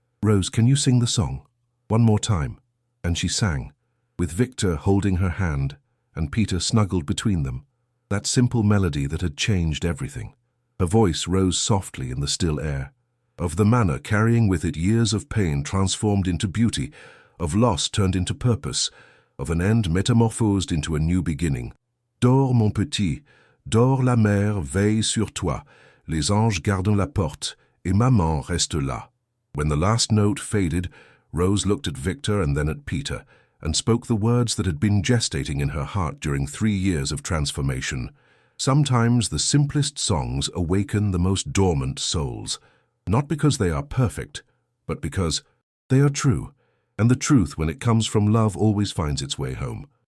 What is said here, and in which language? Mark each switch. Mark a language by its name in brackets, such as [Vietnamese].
[English] "Rose, can you sing the song? One more time." And she sang, with Victor holding her hand and Peter snuggled between them, that simple melody that had changed everything. Her voice rose softly in the still air, of the manor carrying with it years of pain transformed into beauty, of loss turned into purpose, of an end metamorphosed into a new beginning. [French] "Dors, mon petit, dors, la mère veille sur toi, les anges gardent la porte, et maman reste là." [English] When the last note faded, Rose looked at Victor and then at Peter, and spoke the words that had been gestating in her heart during 3 years of transformation. Sometimes the simplest songs awaken the most dormant souls, not because they are perfect, but because they are true, and the truth, when it comes from love, always finds its way home.